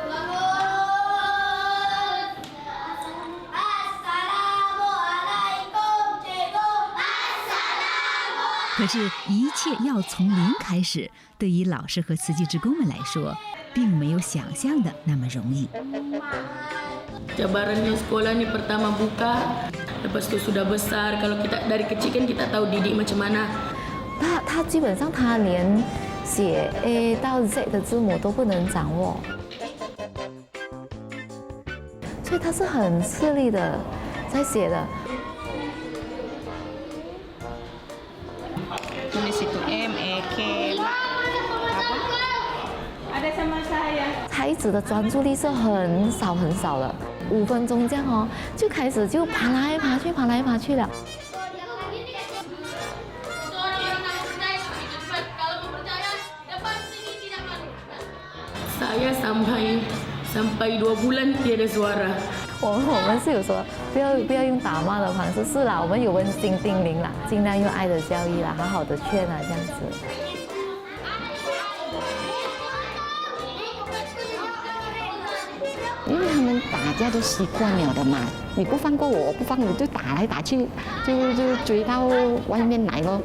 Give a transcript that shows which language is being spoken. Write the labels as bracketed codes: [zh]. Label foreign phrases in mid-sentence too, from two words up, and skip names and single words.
[zh] 可是，一切要从零开始，对于老师和慈济志工们来说，并没有想象的那么容易。 [ms] Cabarannya sekolah ni pertama buka, lepas tu sudah besar. Kalau kita dari kecil kan kita tahu didik macam mana. [zh] 他基本上他连写 A 到 Z 的字母都不能掌握，所以他是很吃力的在写的。 [ms] Tulis itu M E K apa? Ada sama saya. [zh] 孩子的专注力是很少的，5分钟这样就开始就爬来爬去了。 [ms] Saya sampai 2 bulan tiada suara。 [zh] 我们是有说不要用打骂的方式，是啦，我们有温馨叮咛啦，尽量用爱的教育啦，好好的劝这样子。因为他们打架都习惯了的嘛，你不放过我，我不放你，就打来打去，就追到外面来咯。